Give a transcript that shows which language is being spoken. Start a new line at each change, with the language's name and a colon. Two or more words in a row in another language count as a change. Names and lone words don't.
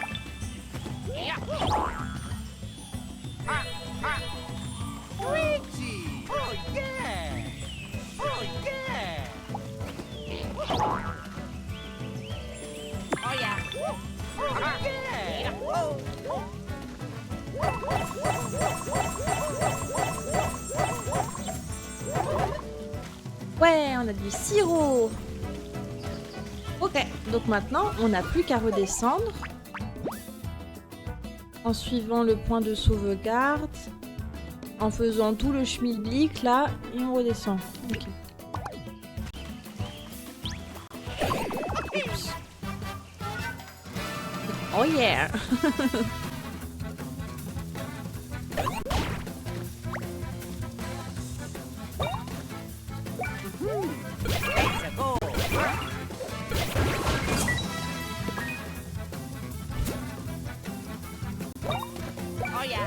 English: Yeah. Luigi. Oh yeah. Oh yeah. Oh yeah. Oh yeah. Oh.
French: Ouais, on a du sirop. Ok, donc maintenant, on n'a plus qu'à redescendre. En suivant le point de sauvegarde. En faisant tout le schmilblick là, et on redescend. Ok. Oups.
English: Oh yeah. Let's go. Oh yeah.